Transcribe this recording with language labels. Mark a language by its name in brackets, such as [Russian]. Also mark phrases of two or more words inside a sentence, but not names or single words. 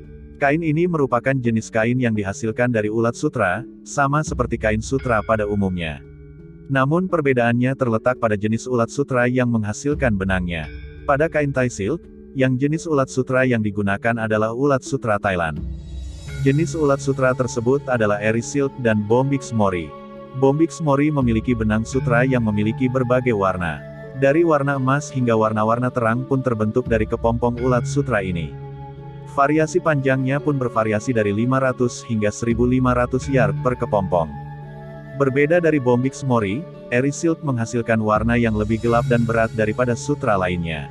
[Indonesian] Kain ini merupakan jenis kain yang dihasilkan dari ulat sutra, sama seperti kain sutra pada umumnya. Namun perbedaannya terletak pada jenis ulat sutra yang menghasilkan benangnya. Pada kain Thai silk, yang jenis ulat sutra yang digunakan adalah ulat sutra Thailand. Jenis ulat sutra tersebut adalah Eri silk dan Bombyx mori. Bombyx mori memiliki benang sutra yang memiliki berbagai warna. Dari warna emas hingga warna-warna terang pun terbentuk dari kepompong ulat sutra ini. Variasi panjangnya pun bervariasi dari 500 hingga 1500 yard per kepompong. Berbeda dari Bombyx mori, Eri silk menghasilkan warna yang lebih gelap dan berat daripada sutra lainnya.